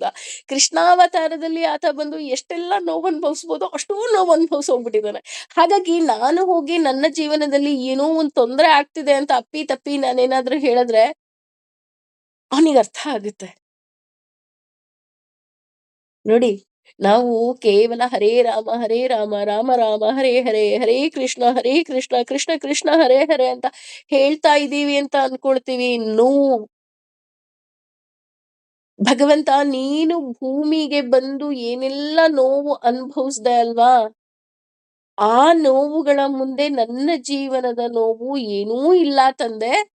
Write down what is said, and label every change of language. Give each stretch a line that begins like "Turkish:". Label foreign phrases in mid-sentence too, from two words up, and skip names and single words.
Kannada: ಕೃಷ್ಣಾವತಾರದಲ್ಲಿ ಆತ ಬಂದು ಎಷ್ಟೆಲ್ಲ ನೋವು ಅನುಭವಿಸ್ಬೋದೋ ಅಷ್ಟೂ ನೋವು ಅನುಭವಿಸಿ ಹೋಗ್ಬಿಟ್ಟಿದ್ದಾನೆ. ಹಾಗಾಗಿ ನಾನು ಹೋಗಿ ನನ್ನ ಜೀವನದಲ್ಲಿ ಏನೋ ಒಂದ್ ತೊಂದ್ರೆ ಆಗ್ತಿದೆ ಅಂತ ಅಪ್ಪಿ ತಪ್ಪಿ ನಾನೇನಾದ್ರೂ ಹೇಳಿದ್ರೆ ಅವನಿಗೆ ಅರ್ಥ ಆಗುತ್ತೆ. ನೋಡಿ, ನಾವು ಕೇವಲ ಹರೇ ರಾಮ ರಾಮ ರಾಮ ಹರೇ ಹರೇ, ಹರೇ ಕೃಷ್ಣ ಕೃಷ್ಣ ಕೃಷ್ಣ ಹರೇ ಹರೇ ಅಂತ ಹೇಳ್ತಾ ಇದೀವಿ ಅಂತ ಅನ್ಕೊಳ್ತೀವಿ. ನೋ. ಭಗವಂತ ನೀನು ಭೂಮಿಗೆ ಬಂದು ಏನೆಲ್ಲ ನೋವು ಅನುಭವಿಸ್ದೆ ಅಲ್ವಾ, ಆ ನೋವುಗಳ ಮುಂದೆ ನನ್ನ ಜೀವನದ ನೋವು ಏನೂ ಇಲ್ಲ ತಂದೆ.